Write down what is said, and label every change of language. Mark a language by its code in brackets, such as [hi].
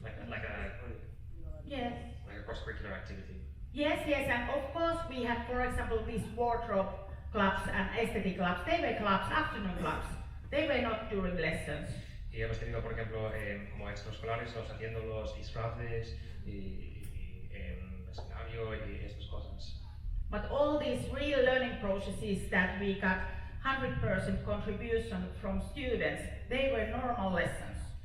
[en] Like a cross-curricular activity. Yes, and of course we have, for example, these wardrobe clubs and aesthetic clubs. They were clubs, afternoon clubs. They were not during lessons. [es] Y hemos tenido, por ejemplo, como extraescolares, los haciendo los disfraces y escenario y estas cosas. [en] But all these real learning processes that we got 100% contribution from students, they were normal lessons.